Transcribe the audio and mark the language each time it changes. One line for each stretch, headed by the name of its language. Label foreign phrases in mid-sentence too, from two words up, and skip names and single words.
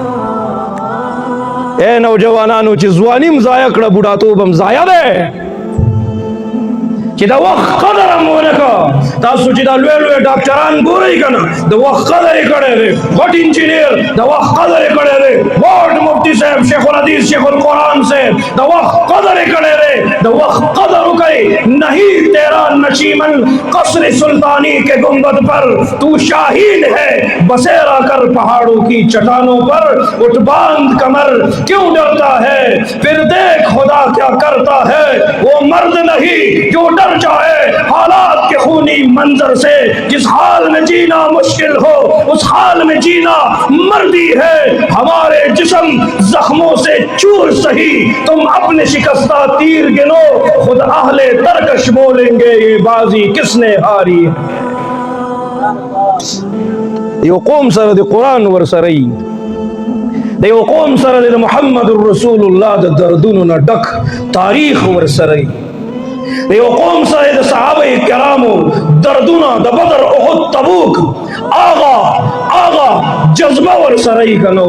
Pashto: اے نوجوانانو چې ځواني م ضایع کړه، بوډاتوب هم ضایع دی. چې دا وخت قدر هم ونه کړه. تاسو چې دا لوی لوی ډاکټران ګورئ که نه د وخت قدر یې کړی دی، غټ انجینیر د وخت قدر یې کړی دی، غټ مفتی صاحب شیخ الحدیث شیخ القرآن صاحب د وخت قدر یې کړی دی. د وخت قدر وکړئ.
Urdu: نہیں تیرا نشیمن قصر سلطانی کے گنبد پر، تو شاہین ہے بسیرا کر پہاڑوں کی چٹانوں پر. اٹھ باندھ کمر کیوں ڈرتا ہے، پھر دیکھ خدا کیا کرتا ہے. وہ مرد نہیں جو ڈر جائے حالات کے خونی منظر سے. جس حال میں جینا مشکل ہو اس حال میں جینا مردی ہے. ہمارے جسم زخموں سے چور سہی، تم اپنے شکستہ تیر گنو. خود اہل ترکش بولیں گے یہ بازی کس نے ہاری.
Pashto: یو قوم سره د قرآن ورسره ای، د یو قوم سره د محمد رسول الله د دردونو نه ډک تاریخ ورسره ای، د یو قوم سره د صحابه کرامو دردونه د بدر احد تبوک آغا جذبه ورسره ای کنو.